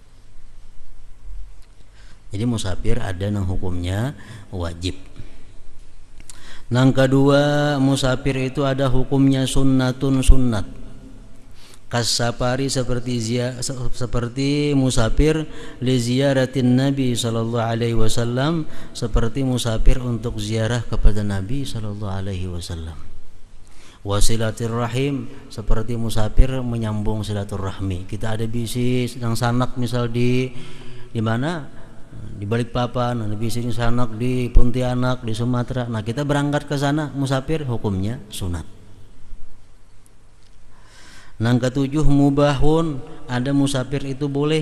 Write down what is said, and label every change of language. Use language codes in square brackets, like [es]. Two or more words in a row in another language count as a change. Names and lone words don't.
[bjn] Jadi musafir ada nang hukumnya wajib. Nang kedua, musafir itu ada hukumnya sunnatun, sunnat. [ar] Kas-safari, [bjn] seperti musafir [ar] لزيارة النبي صلى الله عليه وسلم, [bjn] seperti musafir untuk ziarah kepada Nabi [ar] صلى الله عليه وسلم. وصلة الرحم, [bjn] seperti musafir menyambung silaturahmi. Kita ada bisnis nang sanak misal di mana? Di Balikpapan, di bisnis sanak di Pontianak, di Sumatera. Nah kita berangkat ke sana musafir, hukumnya sunat. Nang ketujuh mubahun, ada musafir itu boleh.